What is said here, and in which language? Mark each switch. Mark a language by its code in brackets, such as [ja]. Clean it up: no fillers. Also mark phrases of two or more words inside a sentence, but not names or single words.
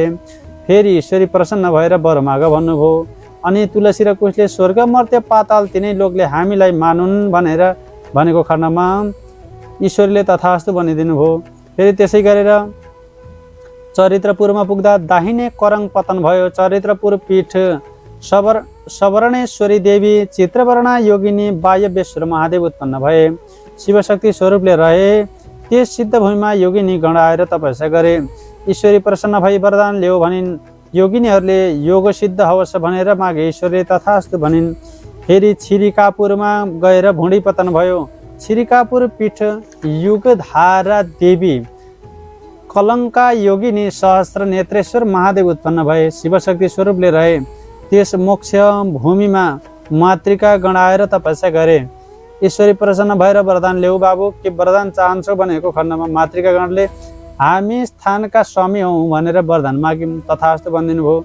[ne] फेरि ईश्वरी प्रसन्न भएर वर माग भन्नुभयो। अनि तुलसी र कुशले स्वर्ग मर्त्य पाताल तिनै लोकले हामीलाई मानुन् भनेर भनेको खण्डमा ईश्वरले तथास्तु भनिदिनु भयो। फेरि त्यसै गरेर चरित्रपुरमा पुग्दा दाहिने करङ पतन भयो। चरित्रपुर पीठ सवर्णेश्वरी देवी चित्रवर्णा योगिनी वायव्येश्वर महादेव उत्पन्न भए। शिवशक्ति स्वरूपले रहे त्यस सिद्ध भूमिमा योगिनी गण आएर तपस्या गरे। ईश्वरी प्रसन्न भई वरदान ल्याऊ भनिन्। योगिनीहरूले योग सिद्ध होस् भनेर मागे। ईश्वरले तथास्तु भनिन्। फेरि छिरिकापुरमा गएर भुँडी पतन भयो। छिरिकापुर पीठ युगधारा देवी कलङ्का योगिनी सहस्त्र नेत्रेश्वर महादेव उत्पन्न भए। शिवशक्ति स्वरूपले रहे त्यस मोक्ष भूमिमा मातृका गण आएर तपस्या गरे। ईश्वरी प्रसन्न भएर वरदान ल्याऊ बाबु, के वरदान चाहन्छौ भनेको खण्डमा मातृका गणले हामी स्थानका स्वामी हौँ भनेर वरदान माग्यौँ। तथास्तु भनिदिनु भयो।